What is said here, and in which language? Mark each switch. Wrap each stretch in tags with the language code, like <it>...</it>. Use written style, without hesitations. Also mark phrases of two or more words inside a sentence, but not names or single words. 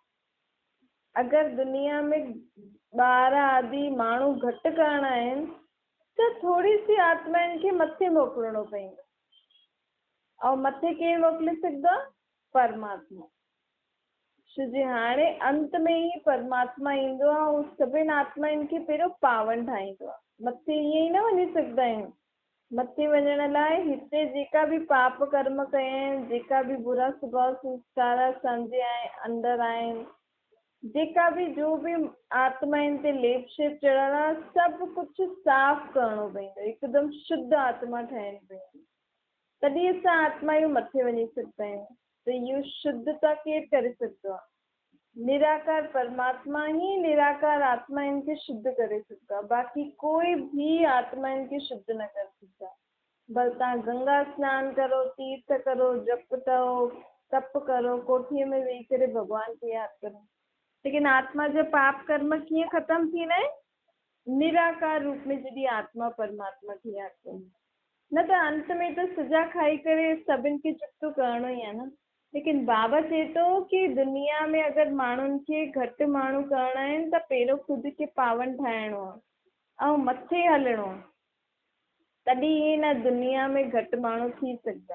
<sd>अगरि दुनिया में ॿार आदि माण्हू घटि करणा आहिनि त थोरी सी आत्माउनि खे मथे मोकिलिणो पवंदो, ऐं मथे केरु मोकिले सघंदो आहे? परमात्मा। छो जी हाणे अंत में ई परमात्मा ईंदो आहे ऐं सभिनि आत्माउनि खे पहिरियों पावन ठाहींदो आहे। मथे ईअं ई न वञी सघंदा आहियूं। मथे वञण लाइ हिते जेका बि पाप कर्म कया आहिनि, जेका बि बुरा स्वभाव संस्कार असांजे अंदरि आहिनि, जेका बि जो बि आत्माउनि ते लेप शेप चढ़ियल आहे, सभु कुझु साफ़ करिणो पवंदो, हिकदमि शुद्ध आत्मा ठहिणी पवंदी, तॾहिं असां आत्मायूं मथे वञी सघंदा आहियूं। त इहो शुद्धता केरु करे सघंदो आहे? निराकार परमात्मा ई निराकार आत्माउनि खे शुद्ध करे सघंदो आहे, बाक़ी कोई बि आत्माउनि खे शुद्ध न करे सघंदो आहे। भले तव्हां गंगा सनानु करो, तीर्थ करो, जप करो, तप करो, कोठीअ में वेही करे भॻवान खे यादि करो, लेकिन आत्मा जो पाप कर्म कीअं ख़तमु थींदा आहिनि? निराकार रूप में जॾहिं आत्मा परमात्मा खे यादि कंदी, न त अंत में त सजा खाई करे सभिनि खे चुक्तो करिणो ई आहे न। लेकिन बाबा चए थो कि दुनिया में अगरि माण्हुनि खे घटि माण्हू करणा आहिनि त पहिरियों ख़ुदि खे पावन ठाहिणो आहे ऐं मथे हलिणो आहे, तॾहिं हिन दुनिया में घटि माण्हू थी सघंदा।</sd>